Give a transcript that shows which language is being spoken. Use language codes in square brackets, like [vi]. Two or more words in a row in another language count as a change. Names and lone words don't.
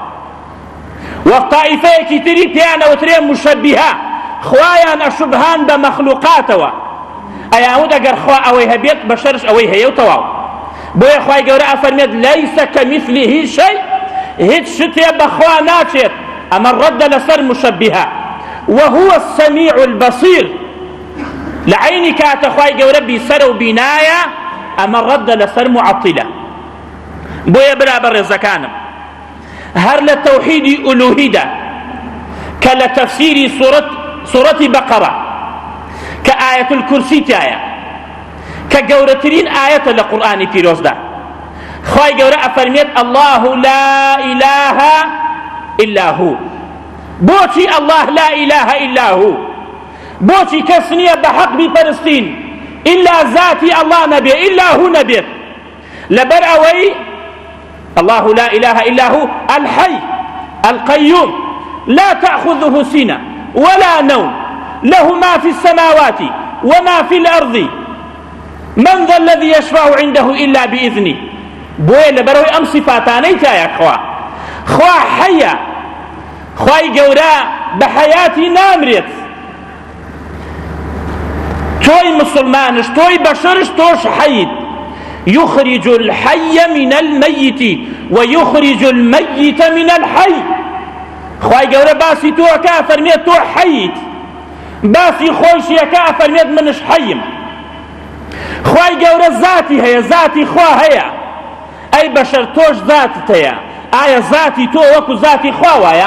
[ckb] وەک تائیفەیەکی تری پێیان ئەوترێن مشەبیهە، خوایان ئەشوبهان بە مەخلوقاتەوە، ئەیانوت ئەگەر خوا ئەوەی هەبێت بەشەرش ئەوەی هەیە و تەواو. بۆیە خوای گەورە ئەفەرمێت [ar] لەیس کەمیثلیه شەی، [ckb] هیچ شتێ بەخوا ناچێت. ئەمە ڕەدە لەسەر مشەبیهە. [ar] وهو السميع البصير، [ckb] لعيني كات خوای گەورە بیسەرە و بینایە، ئەمە ڕەدە لەسەر معەطیلە. بۆیە برا بەڕێزەکانم، هەر لە تەوحیدی ئولوهیدا کە لە تەفسیری سوورەتی بەقەرە کە ئایەت الکورسی تایە کە گەورەترین ئایەتە لە قورئانی پیرۆزدا، خوای گەورە ئەفەرمێت [ar] الله لا إله إلا هو. [ckb] بۆچی [ar] الله لا إله إلا هو؟ [ckb] بۆچی کەس نییە بە حەق بیپەرستین ئیلا ذاتی الله نەبێ، [ar] ئیلا هو [ckb] نەبێت؟ لەبەر ئەوەی [ar] الله لا إله إلا هو الحي القيوم لا تأخذه سنة ولا نوم له ما في السماوات وما في الأرض من ذا الذي يشفع عنده إلا بإذنه. [ckb] بۆیە لەبەرەوەی ئەم صفاتانەی تایە خوا حەیە، خوای گەورە بە حەیاتی نامرێت. تۆی مسلمانش تۆی بەشەرش تۆش حەیت. [ar] يخرج الحي من الميت ويخرج الميت من الحي. [ckb] خوای گەورە باسی تۆکە فەرمێت تۆ حەیت، باسی خۆشیەکە فەرمێت منش حەیم. خوای گەورە ذاتی هەیە، ذاتی خوا هەیە. ئەی بەشەر تۆش ذاتت هەیە، ئایا ذاتی تۆ وەکو ذاتی خوا وایە؟